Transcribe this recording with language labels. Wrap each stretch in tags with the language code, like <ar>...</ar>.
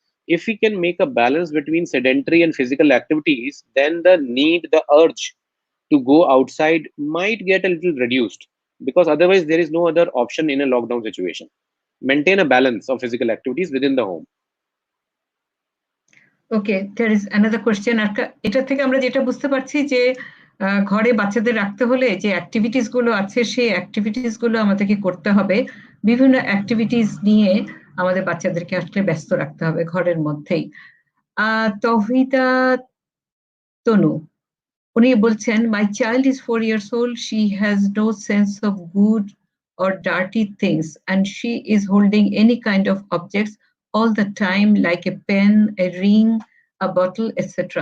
<en>If we can make a balance between sedentary and physical activities, then the urge to go outside might get a little reduced, because otherwise there is no other option in a lockdown situation. Maintain a balance of physical activities within the home. Okay, there is another question.</en> <bn>এটা থেকে আমরা যেটা বুঝতে পারছি যে ঘরে বাচ্চাদের রাখতে হলে যে অ্যাক্টিভিটিস গুলো আছে সেই অ্যাক্টিভিটিস গুলো আমাদেরকে করতে হবে। বিভিন্ন অ্যাক্টিভিটিস নিয়ে আমাদের বাচ্চাদেরকে আসলে ব্যস্ত রাখতে হবে ঘরের মধ্যেই।</bn> <en>Tauhida Tanu,</en> <bn>উনি বলছেন,</bn> <en>my child is 4 years old, she has no sense of good or dirty things, and she is holding any kind of objects all the time, like a pen, a ring, a bottle, etc.</en>